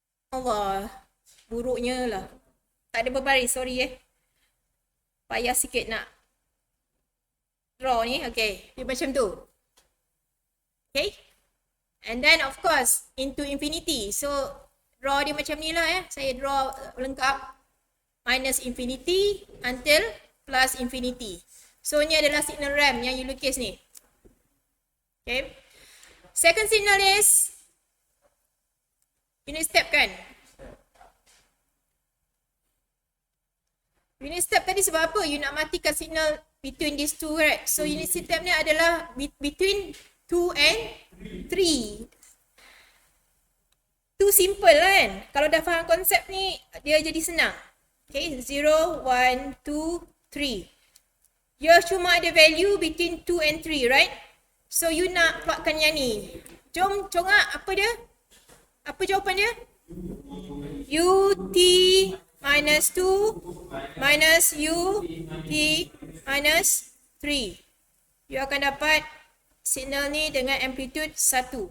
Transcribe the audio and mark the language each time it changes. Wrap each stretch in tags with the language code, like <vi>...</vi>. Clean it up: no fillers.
<ms>Allah, buruknya lah. Tak ada berbaris, sorry Payah sikit nak draw ni, okay. Dia macam tu. Okay.</ms> <en>And then, of course, into infinity. So,</en> <ms>draw dia macam ni lah Saya draw lengkap.</ms> <en>Minus infinity until plus infinity.</en> <ms>So, ni adalah signal ramp yang you lukis ni.</ms> <en>Okay. Second signal is unit step kan.</en> <ms>Unit step tadi sebab apa?</ms> <en>You</en> <ms>nak matikan</ms> <en>signal between these two, right? So, unit step ni adalah between 2 and 3. Too simple kan?</en> <ms>Kalau dah faham konsep ni, dia jadi senang. Okay, 0, 1, 2, 3.</ms> <en>Dia cuma ada value between 2 and 3, right?</en> <ms>So you nak plotkan yang ni. Jom congak apa dia? Apa jawapan dia? UT minus 2 minus UT minus 3. You akan dapat signal ni dengan amplitude 1.</ms>